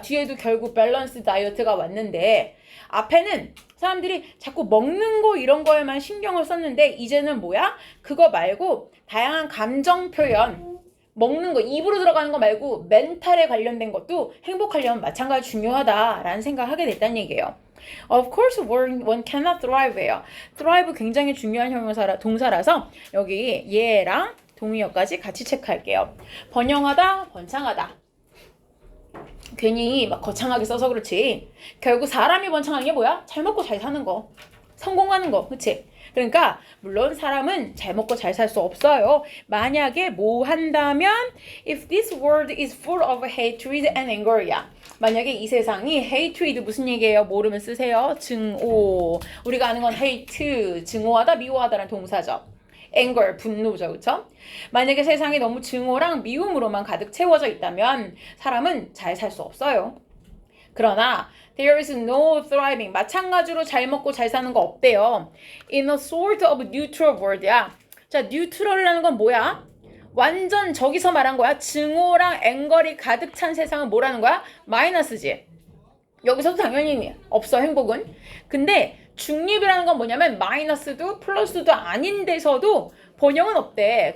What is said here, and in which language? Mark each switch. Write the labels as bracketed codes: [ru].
[ko] 뒤에도 결국 밸런스 다이어트가 왔는데 앞에는 사람들이 자꾸 먹는 거 이런 거에만 신경을 썼는데 이제는 뭐야? 그거 말고 다양한 감정 표현 먹는 거, 입으로 들어가는 거 말고 멘탈에 관련된 것도 행복하려면 마찬가지 중요하다라는 생각을 하게 됐다는 얘기예요. [en] Of course, one cannot thrive예요. [ko] thrive 굉장히 중요한 형용사라 동사라서 여기 얘랑 동의어까지 같이 체크할게요. 번영하다, 번창하다. 괜히 막 거창하게 써서 그렇지. 결국 사람이 번창하는 게 뭐야? 잘 먹고 잘 사는 거. 성공하는 거. 그치? 그러니까 물론 사람은 잘 먹고 잘 살 수 없어요. 만약에 뭐 한다면 [en] if this world is full of hatred and anger야. [ko] 만약에 이 세상이 hatred 무슨 얘기예요? 모르면 쓰세요. 증오. 우리가 아는 건 hate, 증오하다, 미워하다라는 동사죠. anger, 분노죠. 그쵸? 만약에 세상이 너무 증오랑 미움으로만 가득 채워져 있다면 사람은 잘 살 수 없어요. 그러나 [en] there is no thriving. [ko] 마찬가지로 잘 먹고 잘 사는 거 없대요. [en] In a sort of neutral world [ko] 야. 자, neutral이라는 건 뭐야? 완전 저기서 말한 거야. 증오랑 앵걸이 가득 찬 세상은 뭐라는 거야? 마이너스지. 여기서도 당연히 없어, 행복은. 근데 중립이라는 건 뭐냐면 마이너스도 플러스도 아닌 데서도 번영은 없대.